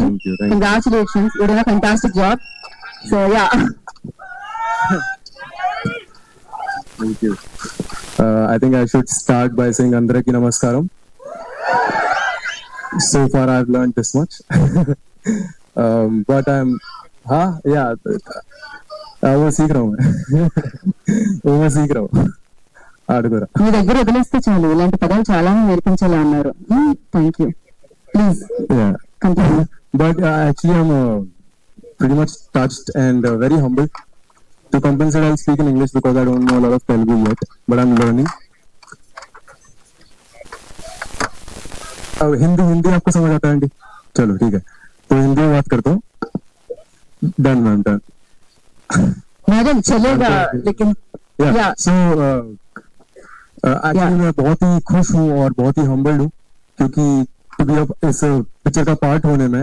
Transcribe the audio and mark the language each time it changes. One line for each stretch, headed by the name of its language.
English: Thank you. Congratulations, you did a fantastic job. So yeah. Thank you. I think I should start by saying Andraki Namaskaram. So far I've learned this much. But yeah,
Hindi: वो सीख रहा हूँ वो सीख रहा हूँ
Telugu: ఆడుకోరా. మీ దగ్గర వదిలేస్తే చాలు, ఇలాంటి పదాలు చాలా నేర్పించాలి అన్నారు.
English: Thank you. Please continue. But actually I'm pretty much touched and very humbled. To compensate, I'll speak in English because I don't know a lot of Telugu yet, but I'm learning.
Hindi: अब हिंदी आपको समझ आता है aunty? चलो ठीक है, तो हिंदी में बात करता हूँ.
English: Done ma'am, done.
Hindi: मैडम चलेगा लेकिन या सो एक्चुअली मैं बहुत ही खुश हूँ और बहुत ही हम्बल्ड हूँ क्योंकि
English: to be
Hindi: इस पिक्चर का पार्ट होने में.